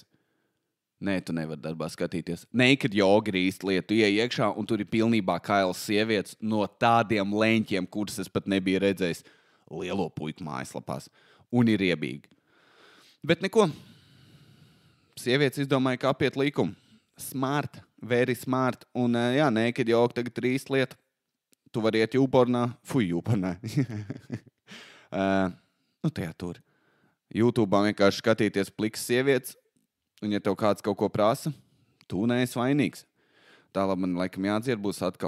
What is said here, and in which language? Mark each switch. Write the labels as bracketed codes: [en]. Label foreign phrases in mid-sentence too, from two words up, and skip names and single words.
[lv] Nē, tu nevari darbā skatīties. [en] Naked yoga [lv] ir īsta lieta. Tu iej iekšā un tur ir pilnībā kailas sievietes no tādiem leņķiem, kuras es pat nebiju redzējis lielo puiku mājaslapās. Un ir riebīgi. Bet neko. Sievietes izdomāja, kā apiet likumu. [en] Smart, very smart. [lv] Un jā, [en] naked yoga [lv] tagad ir īsta lieta. Tu vari iet jūpornā. Jūpornā. Tajā tur. YouTube'ā vienkārši skatīties plikas sievietes. Un ja tev kāds kaut ko prasa, tu neesi vainīgs. Tālāk man laikam jādzied būs atkal.